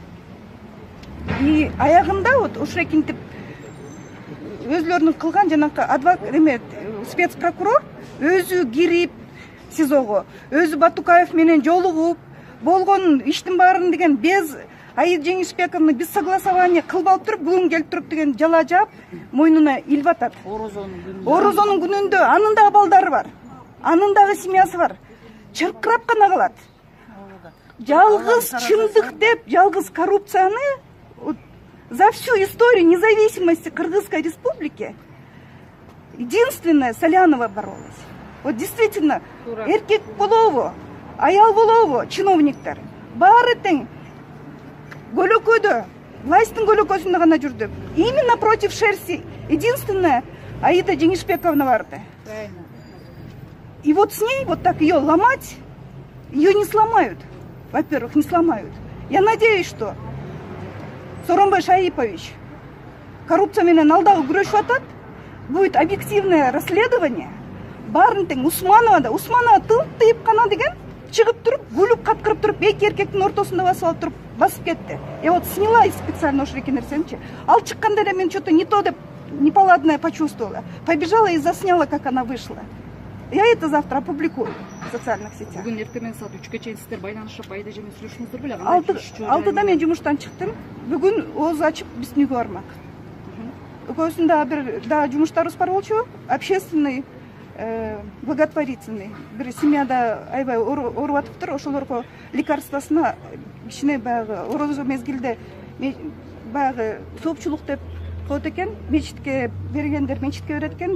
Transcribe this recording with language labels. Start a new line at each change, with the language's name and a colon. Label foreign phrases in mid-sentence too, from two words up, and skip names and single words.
Kyrgyz: И аягында вот ошокинтип өзлөрүнүн кылган жанакы спецпрокурор өзү кирип СИЗОго, өзү Батукаев менен жолугуп болгон иштин баарын деген без Аида Жеңишбековна
Russian: без согласования
Kyrgyz: кылбалып туруп, бүгүн келип туруп деген жала жаап мойнуна илип атат. Орозонун күнүндө анын дагы балдары бар, анын дагы семьясы бар. Чыркырап гана калат. Жалгыз чындык деп, жалгыз коррупцияны
Russian: за всю историю независимости Кыргызской республики единственная Салянова боролась. Вот действительно,
Kyrgyz: эркек болобу, аял болобу, чиновниктер баары тең көлөкөдө, власттын көлөкөсүндө гана жүрдү.
Russian: Именно против шерсти единственная Аида Жеңишбековна барды. И вот с ней вот так ее ломать, ее не сломают. Во-первых, не сломают. Я надеюсь, что Сооронбай Шаипович коррупция
Kyrgyz: менен алдагы күрөшүп атат.
Russian: Будет объективное расследование.
Kyrgyz: Баарын тең Усманова тылып тыйып кана деген чыгып туруп, күлүп каткырып туруп, эки эркектин ортосунда басып алып туруп басып кетти.
Russian: Я вот сняла специально
Kyrgyz: ошо эки нерсеничи. Ал чыкканда эле мен
Russian: что-то не то деп неполадное почувствовала. Побежала и засняла, как она вышла. Я это завтра опубликую в социальных сетях.
Kyrgyz: Бүгүн эртең саат 3-кө чейин сиздер байланышып Аида эжемен сүйлөштүңүздөр беле? Алтыда мен жумуштан чыктым. Бүгүн ооз ачып биздин үйгө бармак. Экөөсүндө бир да жумуштарыбыз бар болчу,
Russian: общественный, благотворительный.
Kyrgyz: Бир семьяда аябай ооруп атыптыр, ошолорго лекарствосуна кичине баягы орозо мезгилде баягы соопчулук деп коет экен, мечитке бергендер мечитке берет экен.